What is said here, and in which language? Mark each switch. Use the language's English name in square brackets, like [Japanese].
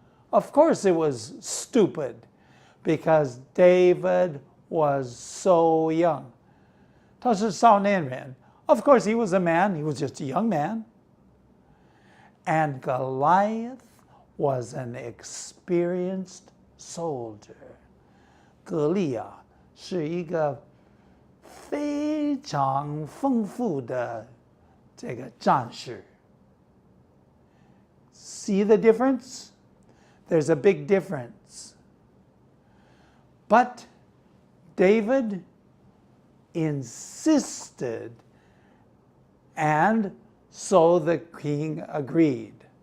[English] Of course it was stupid, because David was so young. [Chinese] 他是少年人. [English] Of course he was a man, he was just a young man. And Goliath was an experienced soldier. [Chinese] 歌利亚是一个非常丰富的这个战士. [English] See the difference? There's a big difference. But David insisted, and so the king agreed.